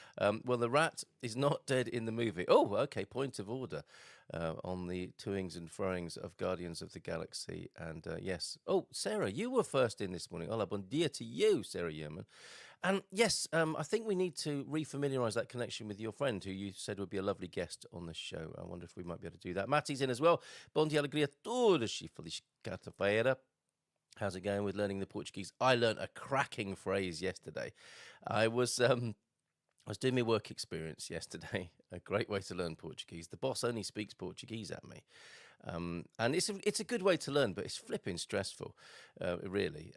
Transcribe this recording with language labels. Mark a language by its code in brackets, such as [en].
[en] Well, the rat is not dead in the movie. Oh, okay, point of order on the toings and froings of Guardians of the Galaxy. And yes. Oh, Sarah, you were first in this morning. Hola, bon dia to you, Sarah Yeoman. And yes, I think we need to refamiliarise that connection with your friend who you said would be a lovely guest on the show. I wonder if we might be able to do that. Matty's in as well. [pt] Bom dia, alegria, todos e feliz quarta-feira. [en] How's it going with learning the Portuguese? I learned a cracking phrase yesterday. I was doing my work experience yesterday. A great way to learn Portuguese. The boss only speaks Portuguese at me. And it's a good way to learn, but it's flipping stressful, really.